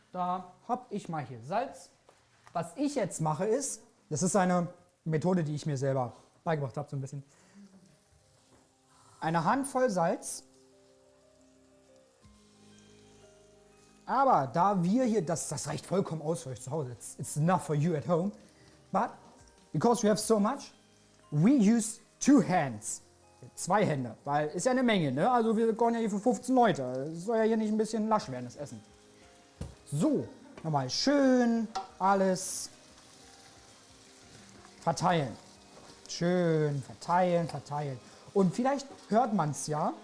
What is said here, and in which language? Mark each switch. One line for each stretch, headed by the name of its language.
German: Da habe ich mal hier Salz. Was ich jetzt mache ist, das ist eine Methode, die ich mir selber beigebracht habe, so ein bisschen. Eine Handvoll Salz. Aber da wir hier, das reicht vollkommen aus für euch zu Hause.
English: It's enough for you at home. But because we have so much, we use 2 hands.
German: 2 Hände, weil ist ja eine Menge, ne? Also wir kochen ja hier für 15 Leute. Es soll ja hier nicht ein bisschen lasch werden, das Essen. So, nochmal schön alles verteilen. Schön verteilen, verteilen. Und vielleicht hört man es ja.